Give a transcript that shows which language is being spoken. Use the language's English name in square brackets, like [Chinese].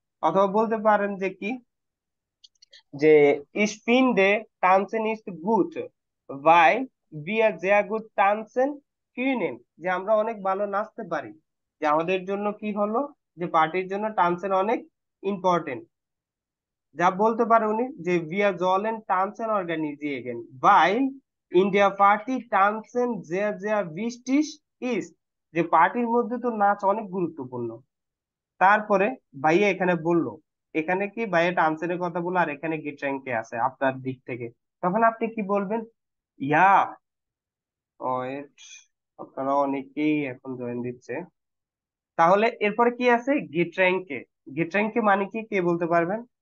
[Bangla] অথবা বলতে পারেন যে কি, যে [German] ich finde tanzen ist gut weil wir sehr gut tanzen können, [Bangla] যে আমরা অনেক ভালো নাচতে পারি, যে আমাদের জন্য কি হলো, যে পার্টির জন্য টানসেন অনেক ইম্পর্টেন্ট। যা বলতে পারে উনি, যে [German] wir sollen tanzen organisieren weil in der Party tanzen sehr sehr wichtig ist, [Bangla] যে পার্টির মধ্যে তো নাচ অনেক গুরুত্বপূর্ণ। তারপরে ভাইয়া এখানে বললো, এখানে কি ভাইয়া টানসেনের কথা বললো, আর এখানে গেট র্যাঙ্কে আছে আপনার দিক থেকে, তখন আপনি কি বলবেন, ইয়া ওয়েট, আপনারা অনেকেই এখন জয়েন দিচ্ছে। তাহলে এরপরে কি আছে, গেট র্যাঙ্কে, গেট র্যাঙ্কে মানে কি, কে বলতে পারবেন।